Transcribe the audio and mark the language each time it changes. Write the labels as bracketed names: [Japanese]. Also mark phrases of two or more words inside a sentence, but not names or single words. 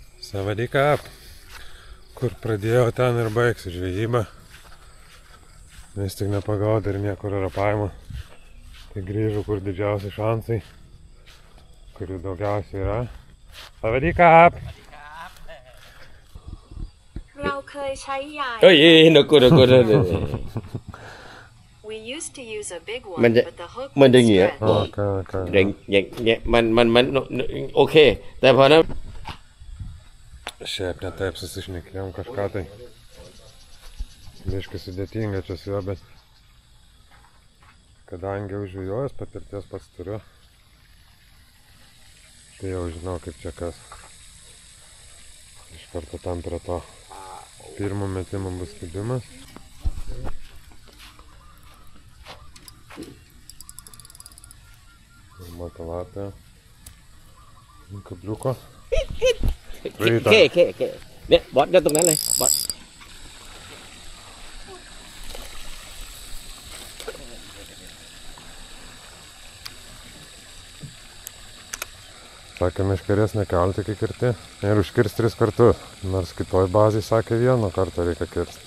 [Lithuanian] Savadika, kur pradėjau ten ir baigsiu žvejybą. Vis tik nepagaudė ir niekur rapavimo. Tai grįžau, kur didžiausi šansai, kurių daugiausiai yra. Savadika! [Thai] เราเคยใช้ใหญ่ เอ้ยนกกู [English] We used to use a big one, [Thai] มันจะ [English] but the hook [Thai] มันจะ [English] was [Thai] เงี้ย [English] stretched. Okay. [Thai] อย่างมันโอเคแต่พอนั้น [Lithuanian] Šiaip ne taip susišnekėjom kažką tai. Biškai sudėtinga čia su juo, bet kadangi jau žvejojęs, patirties pats turiu, tai jau žinau kaip čia kas. Iš karto tam prie to pirmo metimo bus kibimas. Ir matalapė. Kabliuko. [Thai] เนี่ยบอสก็ตรงนั้นเลยบอส [Lithuanian] Sakė, meškerės nekelti, kai kirti ir užkirsti 3 kartus. Nors kitoj bazėje sakė, 1 kartą reikia kirsti.